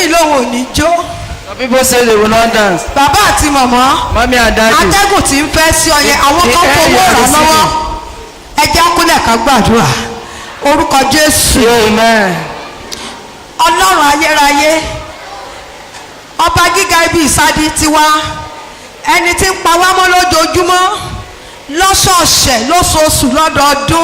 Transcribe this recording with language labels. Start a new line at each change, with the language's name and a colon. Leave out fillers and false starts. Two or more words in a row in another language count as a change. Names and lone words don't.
Yoruba: wọn ò ní jó.
English: Some people say they will not dance.
Yoruba: Bàbá àti màmá.
English: Mommy and daddy.
Yoruba: Atẹ́gùn tí ń fẹ́ sí ọyẹ àwọn kan fowó rà lọ́wọ́. Ẹ jẹ́ kúnlẹ̀ ká gbàdúrà. Orúkọ Jésù. Amen. Ọlọ́run ayérayé. Ọba gíga ibi ìsádi tiwa. Ẹni tí ń pa wá mọ́ lójoojúmọ́. Lọ́sọ̀ọ̀sẹ̀ lóṣooṣù lọ́dọọdún.